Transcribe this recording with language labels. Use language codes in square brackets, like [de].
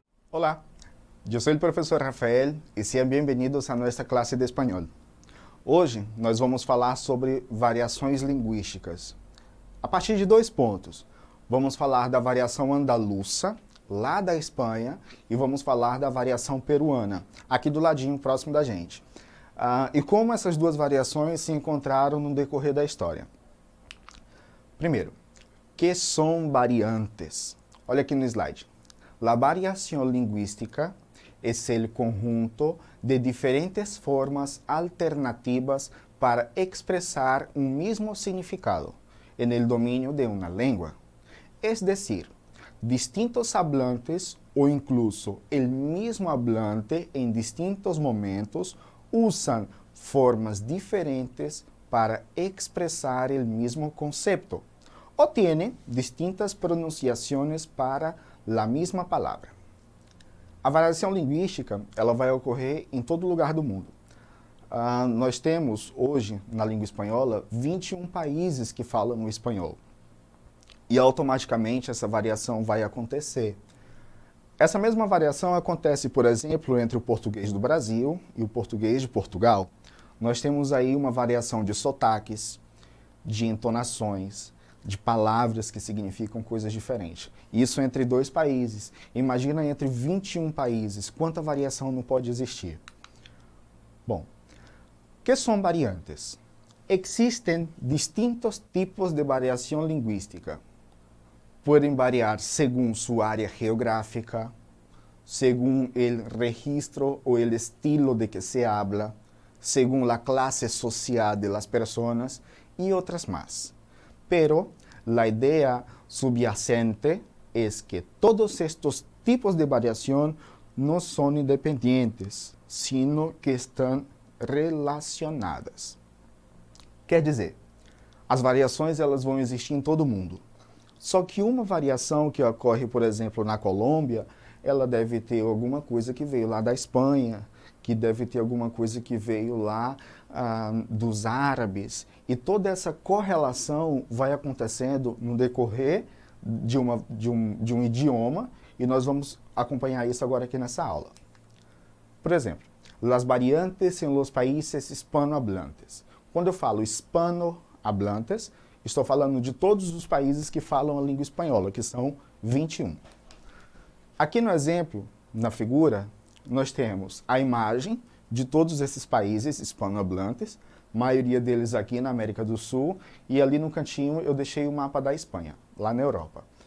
[es] Hola, yo soy el profesor Rafael y sean bienvenidos a nuestra clase de [pt] espanhol. Hoje nós vamos falar sobre variações linguísticas. A partir de 2 pontos. Vamos falar da variação andaluça, lá da Espanha, e vamos falar da variação peruana, aqui do ladinho, próximo da gente. E como essas duas variações se encontraram no decorrer da história. Primeiro, que são variantes? Olha aqui no slide. [es] La variación lingüística es el conjunto de diferentes formas alternativas para expresar un mismo significado en el dominio de una lengua. Es decir, distintos hablantes o incluso el mismo hablante en distintos momentos usan formas diferentes para expresar el mismo concepto o tienen distintas pronunciaciones para la [pt] mesma palavra. A variação linguística ela vai ocorrer em todo lugar do mundo. Nós temos hoje, na língua espanhola, 21 países que falam o espanhol. E automaticamente essa variação vai acontecer. Essa mesma variação acontece, por exemplo, entre o português do Brasil e o português de Portugal. Nós temos aí uma variação de sotaques, de entonações, de palavras que significam coisas diferentes. Isso entre 2 países. Imagina entre 21 países, quanta variação não pode existir. Bom, que são variantes? Existem distintos tipos de variação linguística. [es] Podem variar según su área geográfica, según el registro o el estilo de que se habla, según la clase social de las personas y otras más. Pero la idea subyacente es que todos estos tipos de variación no son independientes, sino que están relacionadas. [pt] Quer dizer, as variações elas vão existir em todo mundo. Só que uma variação que ocorre, por exemplo, na Colômbia, ela deve ter alguma coisa que veio lá da Espanha, que deve ter alguma coisa que veio lá dos árabes. E toda essa correlação vai acontecendo no decorrer de um idioma, e nós vamos acompanhar isso agora aqui nessa aula. [es] Por exemplo, las variantes en los países hispanohablantes. [pt] Quando eu falo hispanohablantes, estou falando de todos os países que falam a língua espanhola, que são 21. Aqui no exemplo, na figura, nós temos a imagem de todos esses países hispanohablantes, maioria deles aqui na América do Sul, e ali no cantinho eu deixei o mapa da Espanha, lá na Europa.